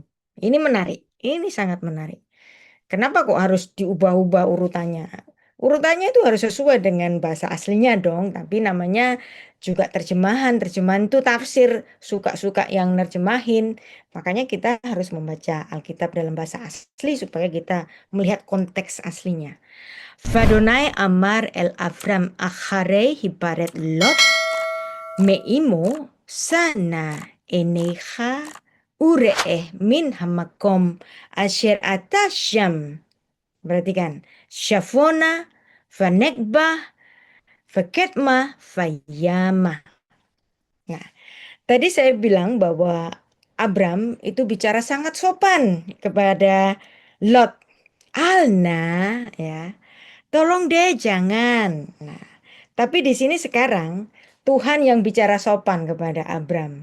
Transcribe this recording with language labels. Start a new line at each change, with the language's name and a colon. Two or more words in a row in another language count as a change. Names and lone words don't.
Indonesian: Ini menarik, ini sangat menarik. Kenapa kok harus diubah-ubah urutannya? Urutannya itu harus sesuai dengan bahasa aslinya dong, tapi namanya juga terjemahan. Terjemahan itu tafsir, suka-suka yang nerjemahin. Makanya kita harus membaca Alkitab dalam bahasa asli supaya kita melihat konteks aslinya.
Hebrew: ויהוה אמר אל אברם אחרי הפרד לוט מעמו שא נא עיניך וראה מן המקום אשר אתה שם.
Indonesian: Berarti kan
Hebrew: צפנה ונגבה וקדמה וימה.
Indonesian: Nah, tadi saya bilang bahwa Abram itu bicara sangat sopan kepada Lot. Alna, ya. Tolong deh jangan. Nah, tapi di sini sekarang Tuhan yang bicara sopan kepada Abram.